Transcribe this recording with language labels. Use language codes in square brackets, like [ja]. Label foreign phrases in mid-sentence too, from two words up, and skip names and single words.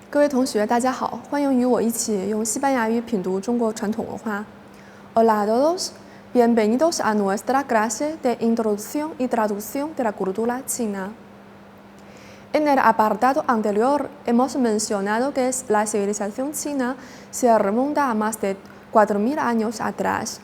[zh] 同学，大家好，欢迎与我一起用西班牙语品读中国传统文化。 [es] Hola a todos, bienvenidos a nuestra clase de introducción y traducción de la cultura china. En el apartado anterior hemos mencionado que la civilización china se remonta a más de 4000 años atrás.